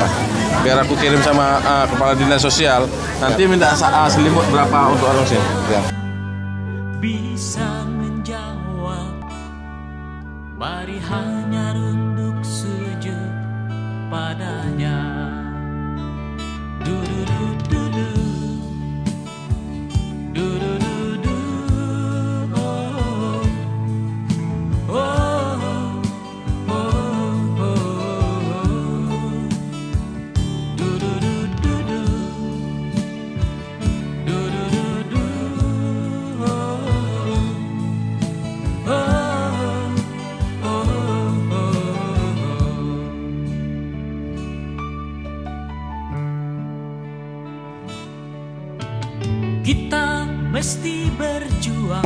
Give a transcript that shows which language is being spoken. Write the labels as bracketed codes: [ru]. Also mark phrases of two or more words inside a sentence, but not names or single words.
[id] Biar aku kirim sama Kepala Dinas Sosial, nanti minta selimut berapa untuk orang sini. Ya. Bisa menjawab, mari hanya runduk sujud padanya. Du-du-du-du-du. Du-du-du-du. Oh, oh, oh, oh, oh. Du-du-du-du-du. Du-du-du-du. Oh, oh, oh, oh. Kita mesti berjuang.